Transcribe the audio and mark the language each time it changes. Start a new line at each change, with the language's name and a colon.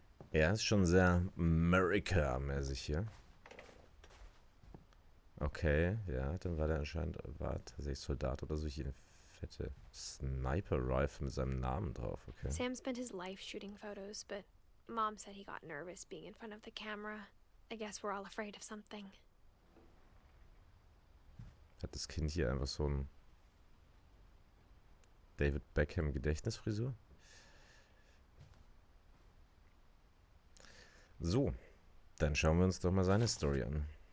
German: Ja, ist schon sehr America-mäßig hier. Okay, ja, dann war der anscheinend, war tatsächlich Soldat oder so, hier eine fette Sniper-Rifle mit seinem Namen drauf, okay.
English: Sam spent his life shooting photos, but Mom said he got nervous being in front of the camera. I guess we're all afraid of something.
German: Hat das Kind hier einfach so ein David Beckham Gedächtnisfrisur? So, dann schauen wir uns doch mal seine Story an.